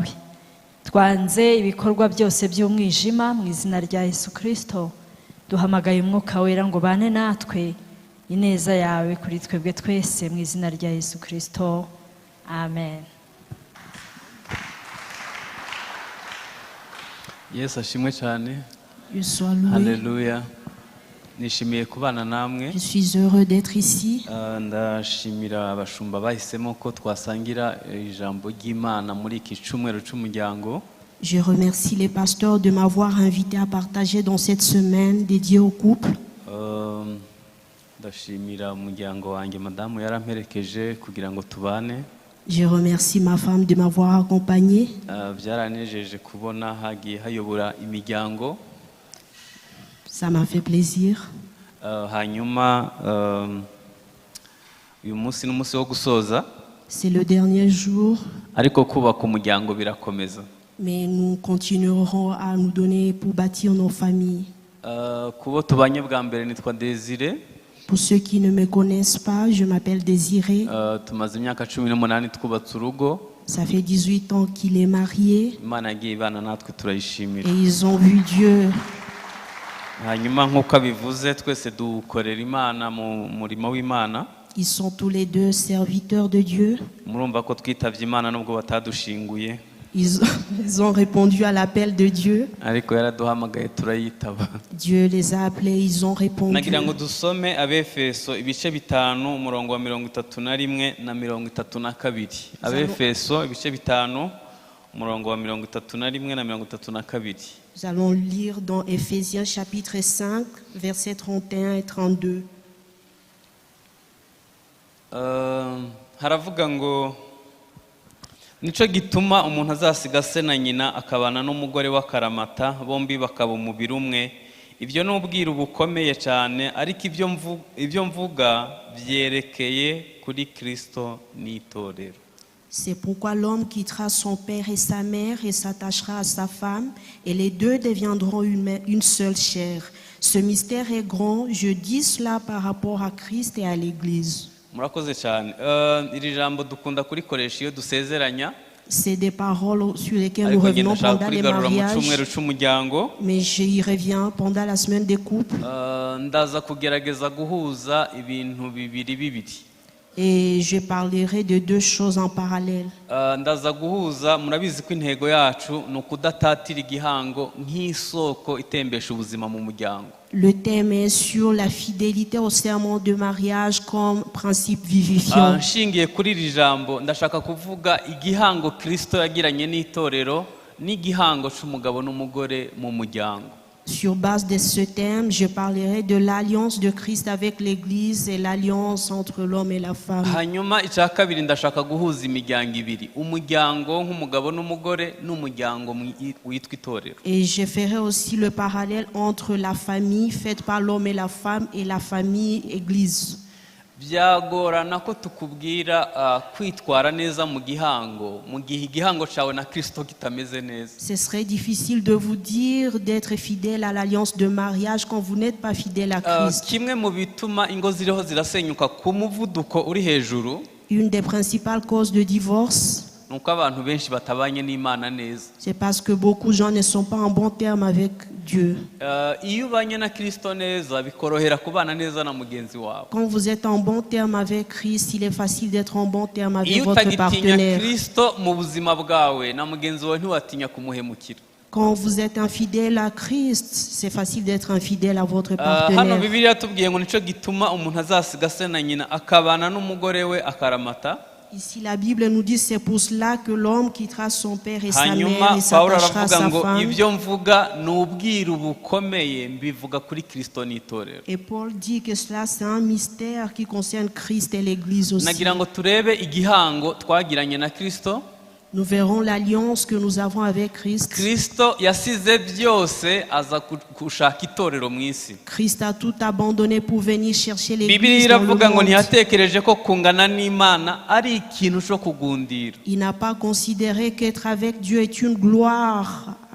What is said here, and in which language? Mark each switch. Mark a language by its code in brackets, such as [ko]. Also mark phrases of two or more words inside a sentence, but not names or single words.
[rw] Twanze ibikorwa byose by'umwijima mu izina rya Yesu Kristo. Duhamagaye umwuka wera ngo bane natwe ineza yawe kuri twebwe twese mu izina rya Yesu Kristo. Amen. Yesu ashimwe cyane. [fr] Sois loué. [rw] Haleluya. Nishimiye kubana namwe. [fr] Je suis heureux d'être ici. [rw] Ndashimira abashumba bahisemo ko twasangira ijambo ry'Imana muri iki cyumweru cy'umuryango. [fr] Je remercie les pasteurs de m'avoir invité à partager dans cette semaine dédiée au couple. [rw] Ndashimira umuryango wanjye madamu yaramperekeje kugira ngo tubane. [fr] Je remercie ma femme de m'avoir accompagné. [rw] Byaranejeje kubona hagiye hayobora imiryango. [fr] Ça m'a fait plaisir. [rw] Hanyuma uyu munsi n'umunsi wo gusoza. [fr] C'est le dernier jour. [rw] Ariko kubaka umuryango birakomeza. [fr] Mais nous continuerons à nous donner pour bâtir nos familles. [rw] Kubo tubanye bwa mbere nitwa Désiré. [fr] Pour ceux qui ne me connaissent pas, je m'appelle Désiré. [rw] Tumaze imyaka 18 twubatse urugo. [fr] Ça fait 18 ans qu'il est marié. [rw] Imana yagiye ibana natwe turayishimira. [fr] Et ils ont vu Dieu. [rw] Hanyuma nk'uko abivuze twese dukorera Imana mu murimo w'Imana. [fr] Ils sont tous les deux serviteurs de Dieu. [rw] Murumva ko twitavye Imana nubwo batadushinguye. [fr] Ils ont répondu à l'appel de Dieu. [rw] Ariko yaraduhamagaye turayitaba. [fr] Dieu les a appelés, ils ont répondu. [rw] Nagira ngo dusome Abefeso ibice 5 umurongo wa 31 na 32. Abefeso ibice 5 umurongo wa 31 na 32. [fr] Nous allons lire dans Éphésiens chapitre 5 versets 31 et 32. [rw] Haravuga ngo nico gituma umuntu azasiga se na nyina akabana n'umugore w'akaramata bombi bakaba umubiri umwe. Ibyo n'ubwira bukomeye cyane, ariko ibyo mvuga byerekeye kuri Kristo n'itorero. [fr] C'est pourquoi l'homme quittera son père et sa mère et s'attachera à sa femme, et les deux deviendront une seule chair. Ce mystère est grand, je dis cela par rapport à Christ et à l'Église. [rw] Murakoze cyane. Iri jambo dukunda kurikoresha iyo dusezeranya. [fr] C'est des paroles sur lesquelles nous revenons pendant les mariages, mais j'y reviens pendant la semaine des couples. [rw] Ndaza kugerageza guhuza ibintu bibiri. [fr] Et je parlerai de deux choses en parallèle. [rw] Ndaza guhuza, murabizi ko intego yacu no kudatatira igihango nk'isoko itembesha ubuzima mu muryango. [fr] Le thème est sur la fidélité au serment de mariage comme principe vivifiant. [rw] Nshingiye kuri iri jambo ndashaka kuvuga igihango Kristo yagiranye n'itorero n'igihango c'umugabo n'umugore mu muryango. [fr] Sur base de ce thème, je parlerai de l'alliance de Christ avec l'Église et l'alliance entre l'homme et la femme. [rw] Hanyuma icya kabiri ndashaka guhuza imiryango ibiri, umuryango nk'umugabo n'umugore n'umuryango witwa itorero. [fr] Et je ferai aussi le parallèle entre la famille faite par l'homme et la femme et la famille Église. [rw] Byagorana ko tukubwira kwitwara neza mu gihango mu gihe igihango cyawe na Kristo kitameze neza. [fr] Ce serait difficile de vous dire d'être fidèle à l'alliance de mariage quand vous n'êtes pas fidèle à Christ. [rw] Kimwe mu bituma ingo ziriho zirasenyuka ku muvuduko uri hejuru. [fr] Une des principales causes de divorce, c'est parce que beaucoup de gens ne sont pas en bon terme avec Dieu. Quand vous êtes en bon terme avec Christ, il est facile d'être en bon terme avec votre partenaire. Quand vous êtes infidèle à Christ, c'est facile d'être infidèle à votre partenaire. Ici, la Bible nous dit c'est pour cela que l'homme quittera son père et sa [rw] hanyuma [fr] mère et [rw] pawulo [fr] s'attachera à [rw] aravuga [fr] sa [rw] ngo [fr] femme. [rw] ibyo mvuga ni ubwiru bukomeye mbivuga kuri kristo n'itorero. [fr] Et Paul dit que cela, c'est un mystère qui concerne Christ et l'Église aussi. [rw] nagira ngo turebe igihango twagiranye na kristo. [fr] Nous verrons l'alliance que nous avons avec Christ. [rw] kristo yasize byose aza gushaka itorero mu isi. [fr] Christ a tout abandonné pour venir chercher [rw] bibiliya [fr] l'Église dans le [rw] iravuga ngo [fr] monde. [rw] ntiyatekereje ko kungana n'imana ari ikintu cyo kugundira. [fr] Il n'a pas considéré qu'être avec Dieu est une gloire à